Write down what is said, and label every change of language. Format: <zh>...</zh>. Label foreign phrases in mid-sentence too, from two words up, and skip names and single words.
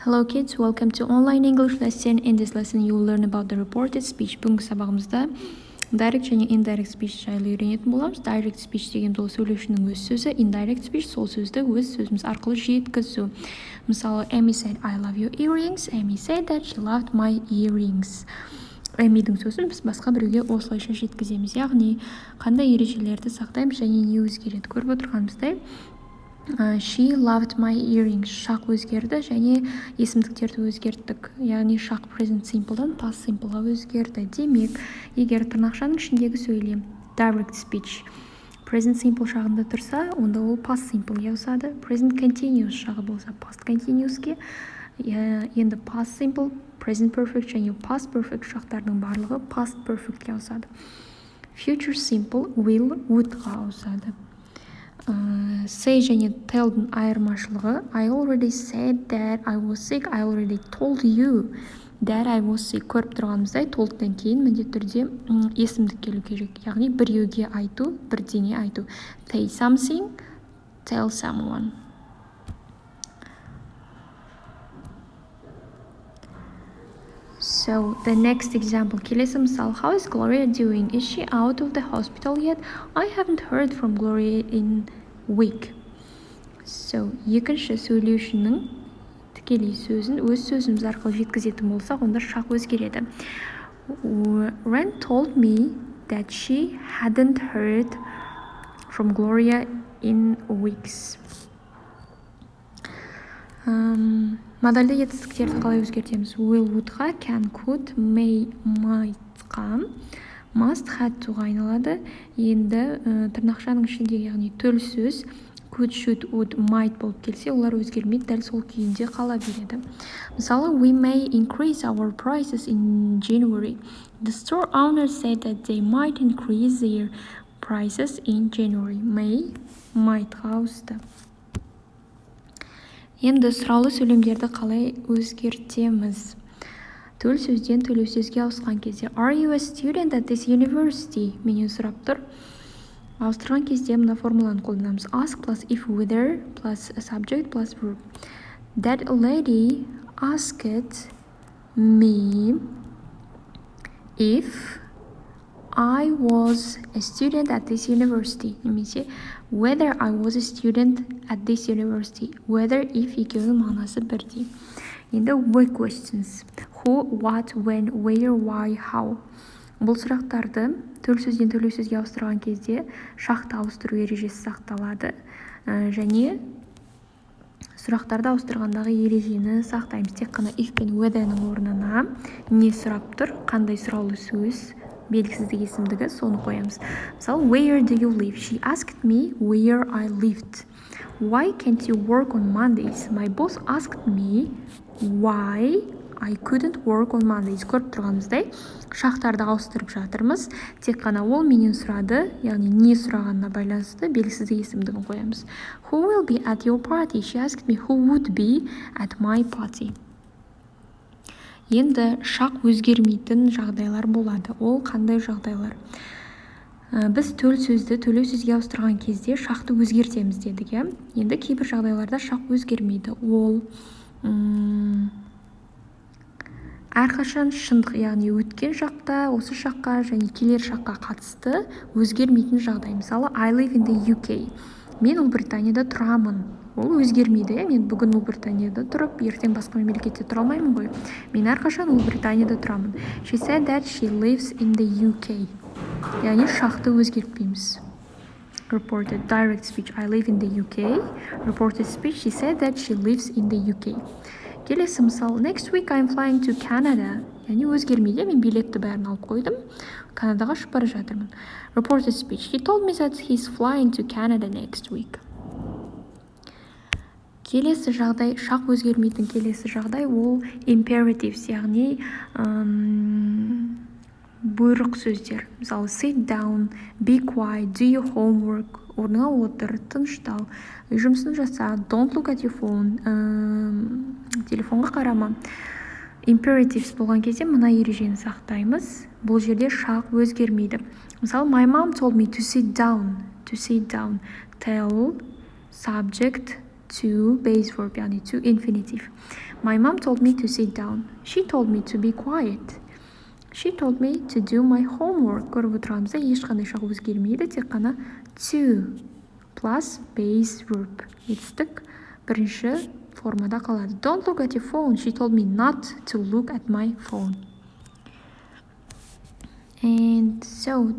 <en>Hello kids, welcome to online English lesson. In this lesson you will learn about the reported speech.</en> <kk>Бүгінгі сабағымызда direct және</kk> <en>indirect speech</en> <kk>жайлы үйренетін боламыз.</kk> <en>Direct speech</en> <kk>деген ол сөйлеушінің өз сөзі,</kk> <en>indirect speech</en> <kk>сол сөзді өз сөзіміз арқылы жеткізу. Мысалы,</kk> <en>Amy said, I love your earrings. Amy said that she loved my earrings.</en> <kk>Amy'дің сөзін біз басқа біреуге осылайша жеткіземіз. Яғни, қандай ережелерді сақтаймыз және не өзгереді. Көріп отырғанымыздай,</kk> <en>she loved my earrings.</en> <kk>Шақ өзгерді және есімдіктерді өзгерттік. Яғни шақ</kk> <en>present simple'дан past simple'ға</en> <kk>өзгерді. Демек, егер тырнақшаның ішіндегі сөйлем</kk> <en>direct speech present simple</en> <kk>шағында тұрса, онда ол</kk> <en>past simple'ге</en> <kk>ауысады.</kk> <en>Present continuous</en> <kk>шағы болса</kk> <en>past continuous'ке.</en> <kk>Енді</kk> <en>past simple, present perfect</en> <kk>және</kk> <en>past perfect</en> <kk>шақтардың барлығы</kk> <en>past perfect'ке</en> <kk>ауысады.</kk> <en>Future simple will,</en> <kk>would-ға ауысады. Say және tell'дің айырмашылығы</kk> <en>I already said that I was sick. I already told you that I was sick.</en> <kk>Көріп тұрғанымыздай told'дан кейін міндетті түрде есімдік келу керек. Яғни біреуге айту, бірдеңе айту.</kk> <en>Say something, tell someone. So the next example,</en> <kk>келесі мысал,</kk> <en>how is Gloria doing? Is she out of the hospital yet? I haven't heard from Gloria in a week.</en> <kk>So екінші сөйлеушінің тікелей сөзін өз сөзіміз арқылы жеткізетін болсақ, онда шақ өзгереді.</kk> <en>Ren told me that she hadn't heard from Gloria in weeks.</en> <kk>Модальді етістіктерді қалай өзгертеміз? Will, would-ға,</kk> <en>can, could, may, might-</en> <kk>ға,</kk> <en>must, had to-</en> <kk>ға айналады. Енді тырнақшаның ішіндегі, яғни төл сөз</kk> <en>could, should, would, might</en> <kk>болып келсе, олар өзгермейді, дәл сол күйінде қала береді. Мысалы,</kk> <en>we may increase our prices in January. The store owner said that they might increase their prices in January. May,</en> <kk>might-ға ауысты. Енді сұраулы сөйлемдерді қалай өзгертеміз? Төл сөзден төлеу сөзге ауысқан кезде</kk> <en>Are you a student at this university?</en> <kk>Менен сұрап тұр. Ауыстырған кезде мына формуланы қолданамыз.</kk> <en>Ask plus if whether plus subject plus verb. That lady asked me if I was a student at this university. Немесе whether I was a student at this university. Whether, if</en> <kk>екеуінің мағынасы бірдей. Енді</kk> <en>why questions. Who, what, when, where, why, how.</en> <kk>Бұл сұрақтарды төл сөзден төлеу сөзге ауыстырған кезде шақты ауыстыру ережесі сақталады. Және сұрақтарды ауыстырғандағы ережені сақтаймыз. Тек қана if пен whether'ның орнына не сұрап тұр, қандай сұраулы сөз, белгісіздік есімдігі, соны қоямыз. Мысалы,</kk> <en>where do you live? She asked me where I lived. Why can't you work on Mondays? My boss asked me why I couldn't work on Mondays.</en> <kk>Көріп тұрғанымыздай, шақтарды ауыстырып жатырмыз. Тек қана ол менен сұрады, яғни не сұрағанына байланысты белгісіздік есімдігін қоямыз.</kk> <en>Who will be at your party? She asked me who would be at my party.</en> <kk>Енді шақ өзгермейтін жағдайлар болады. Ол қандай жағдайлар? Біз төл сөзді төлеу сөзге ауыстырған кезде шақты өзгертеміз дедік. Енді кейбір жағдайларда шақ өзгермейді. Ол әрқашан шындық, яғни өткен шақта, осы шаққа және келер шаққа қатысты өзгермейтін жағдай. Мысалы,</kk> <en>I live in the UK.</en> <kk>Мен Ұлыбританияда тұрамын. Ол өзгермейді. Мен бүгін Ұлыбританияда тұрып, ертең басқа мемлекетте тұра алмаймын ғой. Мен әрқашан Ұлыбританияда тұрамын.</kk> <en>She said that she lives in the UK.</en> <kk>Яғни шақты өзгертпейміз.</kk> <en>Reported direct speech. I live in the UK. Reported speech. She said that she lives in the UK.</en> <kk>Келесі мысал.</kk> <en>Next week I'm flying to Canada.</en> <kk>Яғни өзгермейді. Мен билетті бәрін алып қойдым. Канадаға ұшып бара жатырмын.</kk> <en>Reported speech. He told me that he's flying to Canada next week.</en> <kk>Келесі жағдай, шақ өзгермейтін келесі жағдай, ол imperatives, яғни бұйрық сөздер. Мысалы,</kk> <en>sit down, be quiet, do your homework,</en> <kk>орныңа отыр, тыныштал, жұмысын жаса,</kk> <en>don't look at your phone,</en> <kk>телефонға қарама. Imperatives болған кезде мына ережені сақтаймыз. Бұл жерде шақ өзгермейді. Мысалы,</kk> <en>my mom told me to sit down. Tell, subject, to base verb, яғни to infinitive. My mom told me to sit down. She told me to be quiet. She told me to do my homework.</en> <kk>Көріп отырғанымызда ешқандай шақ өзгермейді, тек қана</kk> <en>to plus base verb.</en> <kk>Етістік бірінші формада қалады.</kk> <en>Don't look at your phone. She told me not to look at my phone. And so</en>